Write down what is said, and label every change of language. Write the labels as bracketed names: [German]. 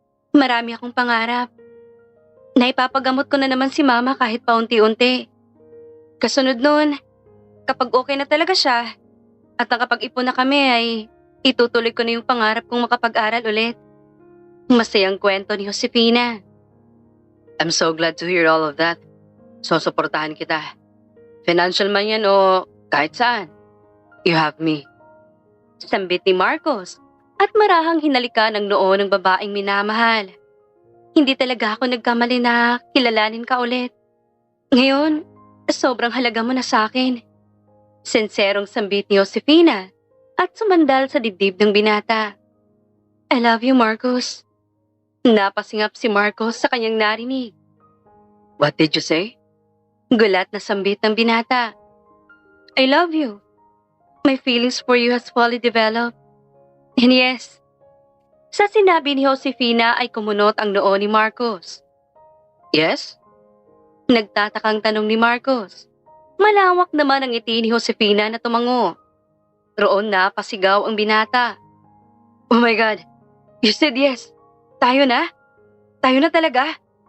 [Filipino] Marami akong pangarap. Naipapagamot ko na naman si Mama kahit paunti-unti. Kasunod nun, kapag okay na talaga siya, at nakapag-ipon na kami ay itutuloy ko na yung pangarap kong makapag-aral ulit. Masayang kwento ni Josefina. [English] I'm so glad to hear all of that. [Filipino] So, suportahan kita. Financial man yan o kahit saan. [English] You have me. [Filipino] Sambit ni Marcos at marahang hinalika ng noo ng babaeng minamahal. Hindi talaga ako nagkamali na kilalanin ka ulit. Ngayon, sobrang halaga mo na sa akin. Senserong sambit ni Josefina at sumandal sa dibdib ng binata. [English] I love you, Marcos. [Filipino] Napasingap si Marcos sa kanyang narinig. [English] What did you say? [Filipino] Gulat na sambit ng binata. [English] I love you. My feelings for you has fully developed. And yes, [Filipino] sa sinabi ni Josefina ay kumunot ang noo ni Marcos. Yes? Nagtatakang tanong ni Marcos. Malawak naman ang ngiti ni Josefina na tumango. Roon na pasigaw ang binata. [English] Oh my God, you said yes. [Filipino] Tayo na? Tayo na talaga?